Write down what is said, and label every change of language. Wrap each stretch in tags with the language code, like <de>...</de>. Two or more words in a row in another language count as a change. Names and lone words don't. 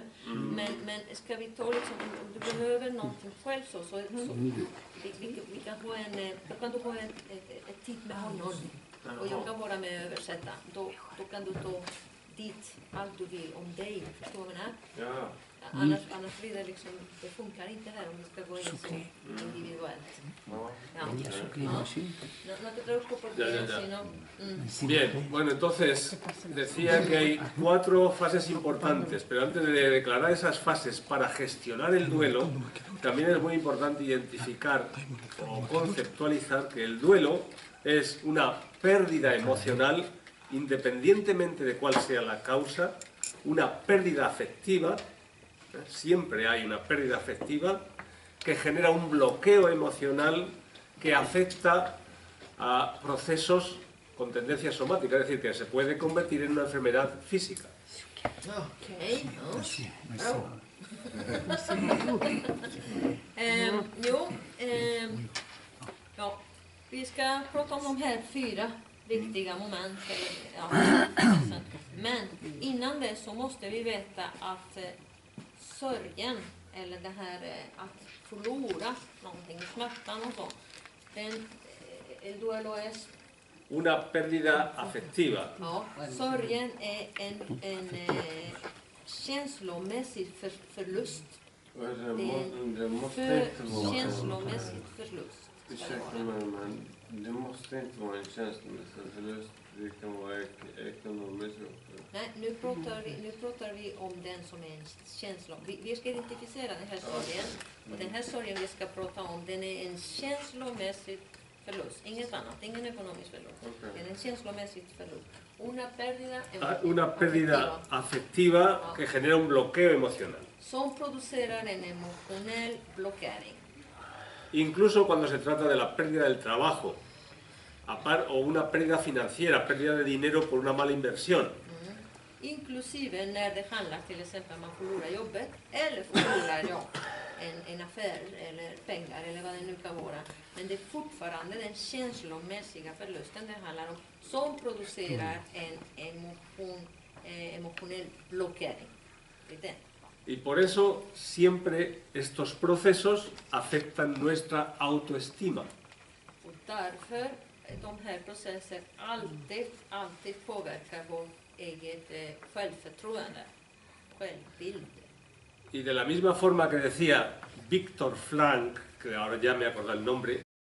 <sv>Men ska vi ta liksom, om du behöver någonting själv så vi kan ha då kan du ha ett tid med honom. Och jag kan vara med och översätta. Då kan du ta dit allt du vill om dig. Förstår du vad jag menar? Ja. Annars blir det liksom, det funkar inte här om vi ska gå in så individuellt. Ja. Ja.</sv> <es>No te preocupes porque bien, bueno, entonces decía que hay 4 fases importantes, pero antes de declarar esas fases para gestionar el duelo, también es muy importante identificar o conceptualizar que el duelo es una pérdida emocional, independientemente de cuál sea la causa, una pérdida afectiva. Siempre hay una pérdida afectiva que genera un bloqueo emocional que afecta a procesos con tendencia somática, es decir, que se puede convertir en una enfermedad física.</es> <sv>Okej, ja, vi ska prata om de här 4 viktiga moment. Men innan det så måste vi veta att sörjen, eller det här att förlora någonting, smärtan och så,</sv> <es>el duelo es... Una pérdida afectiva.</es> <sv>Ja, sörjen är en känslomässig förlust. Det måste inte vara... Känslomässig förlust. Ursäkta mig, men det måste inte vara en känslomässig förlust. Det kan vara ekonomisk också. Nej, nu pratar vi om den som är en känsla. Vi ska identifiera den här sorgen. Och den här sorgen vi ska prata om, den är en känslomässig förlust. Inget annat, ingen ekonomisk förlust. Okay. Det är en känslomässig förlust.</sv> <es>Una pérdida afectiva que genera un bloqueo emocional.</es> <sv>Som producerar en emotionell blockering.</sv> <es>Incluso cuando se trata de la pérdida del trabajo o una pérdida financiera, pérdida de dinero por una mala inversión.</es> <sv>Inklusive när det handlar till exempel om man förlorar jobbet eller förlorar en affär eller pengar eller vad det nu kan vara. Men det är fortfarande den känslomässiga förlusten det handlar om som producerar en emotionell blockering. Det är den.</sv> <es>Y por eso siempre estos procesos afectan nuestra autoestima.</es> <sv>Och därför de här processer alltid påverkar vårt eget självförtroende, självbild.</sv> <es>Y de la misma forma que decía Víctor Frank, que ahora ya me acuerdo el nombre,</es>